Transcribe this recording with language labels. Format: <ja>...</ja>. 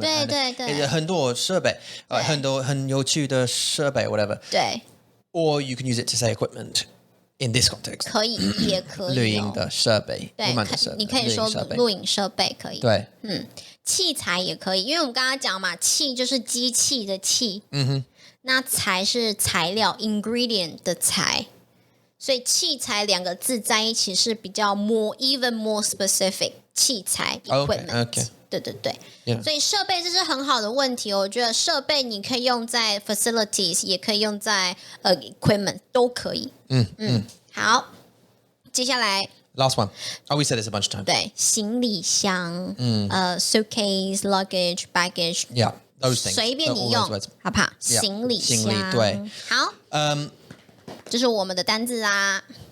<zh>对对对。很多设备，很有趣的设备 whatever. 对。</zh> <en>Or you can use it to say equipment. In this context，</en> <zh>可以，也可以。录影的设备，对，你可以说录影设备可以。对，器材也可以，因为我们刚刚讲嘛，器就是机器的器，那材是材料 ingredient 的材，所以器材两个字在一起是比较</zh> <en>even more specific</en> <zh>器材 equipment。对对对，所以设备这是很好的问题。我觉得设备你可以用在 facilities， 也可以用在equipment， 都可以。好，接下来</zh> <en>last one. Oh, we said this a bunch of times.</en> <zh>对，行李箱，</zh> <en>suitcase, luggage, baggage. Yeah, those things.</en> <zh>随便你用，好不好？行李箱，对，好，这是我们的单字啊。</zh>